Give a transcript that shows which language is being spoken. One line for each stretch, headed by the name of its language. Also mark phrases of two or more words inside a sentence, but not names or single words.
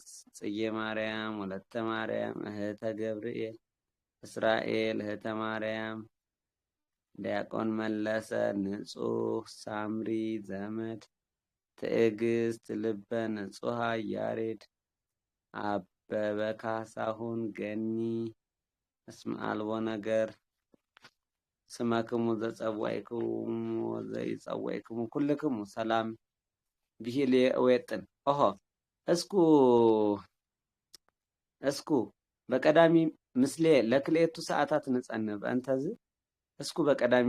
Geez: ጽጌ ማርያም ወለተ ማርያም እህተ ገብርኤል እስራኤል እህተ ማርያም ዲያቆን መለሰ ንጹህ ሳምሪ ዘመድ ትዕግስት ልበ ንጹሃ ያሬድ አበበ ካሳሁን ገኒ እስመ አልቦ ነገር ስመክሙ ዘጸዋይክሙ ወዘይጸዋይክሙ ኩልክሙ ሰላም ብሂል ወይጥን ኦሆ እስኩ በቀዳሚ ምስሌ ለክልኤቱ ሰዓታት ንጸንብ እንተዝ እስኩ በቀዳሚ